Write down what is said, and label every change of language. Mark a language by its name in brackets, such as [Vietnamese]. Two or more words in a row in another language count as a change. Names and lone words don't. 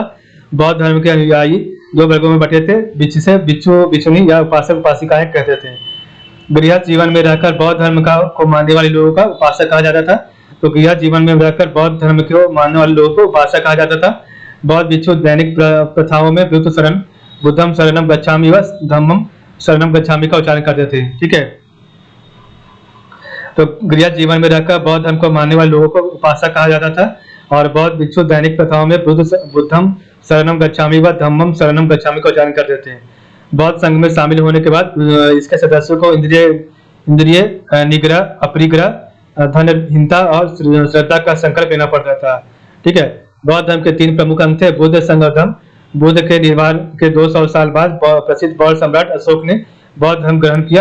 [Hindi] बौद्ध धर्म के अनुयायी 2 वर्गों में बटे थे, जिसे भिक्षु भिक्षुणी या उपासक उपासिकाएं कहते थे। गृह जीवन में रहकर बौद्ध धर्म को मानने वाले लोगों का उपासक कहा जाता था। तो गृह जीवन में रहकर बौद्ध धर्म को मानने वाले लोगों को उपासक कहा जाता था। बौद्ध भिक्षु दैनिक प्रथाओं में बुद्ध शरण, [Pali] बुद्धम शरणम गच्छामि [Hindi] व [Pali] धम्मम शरणम गच्छामि [Hindi] का उच्चारण करते थे। ठीक है। तो गृह जीवन में रहकर बौद्ध धर्म को मानने वाले लोगों को उपासक कहा जाता था, और बौद्ध भिक्षु दैनिक प्रथाओं में [Pali] बुद्धम शरणम गच्छामि [Hindi] व [Pali] धम्मम शरणम गच्छामि [Hindi] का उच्चारण करते थे। बौद्ध संघ में शामिल होने के बाद इसके सदस्यों को इंद्रिय निग्रह, अपरिग्रह, धनहीनता और श्रद्धा का संकल्प लेना पड़ता था। ठीक है। बौद्ध धर्म के 3 प्रमुख अंग थे, बुद्ध संघ और धम्म। बुद्ध के निर्वाण के 200 साल बाद प्रसिद्ध बौद्ध सम्राट अशोक ने बौद्ध धर्म ग्रहण किया।